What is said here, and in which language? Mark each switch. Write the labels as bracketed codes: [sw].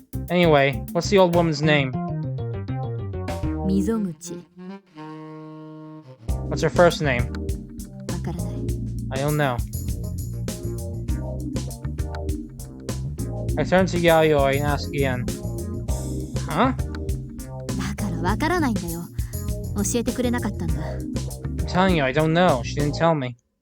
[en] Anyway, what's the old woman's name? [ja] 溝口。 [en] What's her first name? [ja] わからない。 [en] I don't know. I turn to Yayoi and ask again. Huh? [ja] だからわからないんだよ。教えてくれなかったんだ。 [en] I'm telling you, I don't know. She didn't tell me.